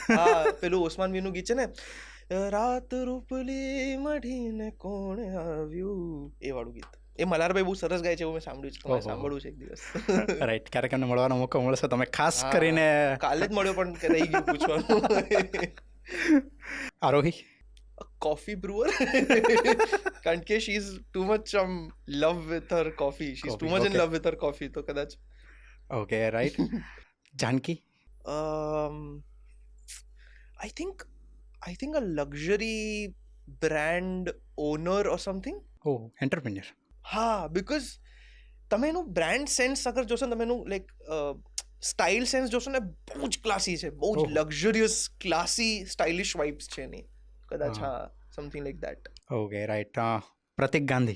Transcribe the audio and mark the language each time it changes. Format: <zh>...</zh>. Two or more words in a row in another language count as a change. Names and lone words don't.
<gu>હા, પેલું ઓસમાન મીરનું ગીત છે ને, રાત રૂપલી મઢીને કોણ આવ્યું, એ વાળું ગીત. એ મલ્હારભાઈ બહુ સરસ ગાય છે, એવું મેં સાંભળ્યું છે. સાંભળવું છે એક દિવસ. રાઈટ, ક્યારેક એમને મળવાનો મોકો મળશે, તમે ખાસ કરીને. કાલે જ મળ્યો પણ રહી ગયું પૂછવાનું. આરોહી</gu> <en>coffee brewer.</en> <gu>કારણ કે</gu> <en>she is too much love with her coffee. She's too much in love with her coffee.</en> <gu>તો કદાચ.</gu> <en>Okay, right. જાનકી? I think a luxury brand owner or something.</en> <gu>ઓહ, એન્ટરપ્રેન્યોર. હા, because તમે એનું</gu> <en>brand sense</en> <gu>અગર જોશો ને, તમે એનું</gu> <en>like style sense</en> <gu>જોશો ને, બહુ જ ક્લાસી છે, બહુ જ</gu> <en>luxurious, classy, stylish vibes</en> <gu>છે એની. કદાચ હા,</gu> <en>something like that. Okay, right. પ્રતિક ગાંધી?</en>